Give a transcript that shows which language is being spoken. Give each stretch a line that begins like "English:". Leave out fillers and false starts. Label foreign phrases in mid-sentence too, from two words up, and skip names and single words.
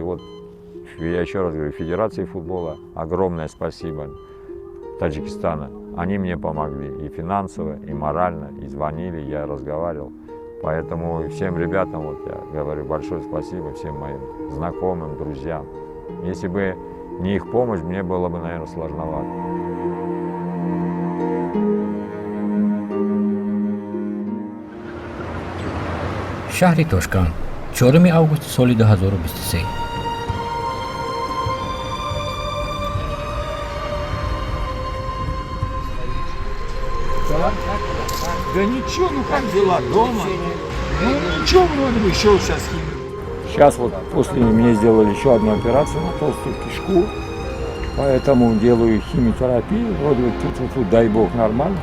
Russian: Вот, я еще раз говорю, Федерации футбола огромное спасибо Таджикистана. Они мне помогли и финансово, и морально, и звонили, я разговаривал. Поэтому всем ребятам, вот я говорю, большое спасибо всем моим знакомым, друзьям. Если бы не их помощь, мне было бы, наверное, сложновато.
Tajik: шаҳри Тошканд 4 август соли 2023.
Russian: Да ничего, ну как дела дома? Ну ничего, вроде бы еще сейчас. Сейчас вот после мне сделали еще одну операцию на толстую кишку, поэтому делаю химиотерапию, вроде бы тут, дай бог, нормально.